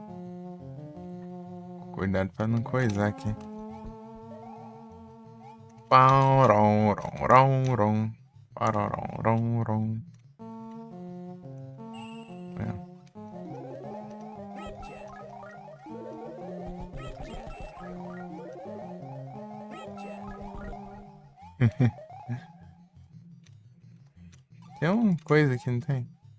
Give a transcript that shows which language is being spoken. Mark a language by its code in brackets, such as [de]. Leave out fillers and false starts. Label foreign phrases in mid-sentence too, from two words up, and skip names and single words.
[pt] Cuidado pra não coisar aqui. Pau, rom, rom, rom, rom. Pararom, rom, rom. É. Tem uma coisa aqui, não tem?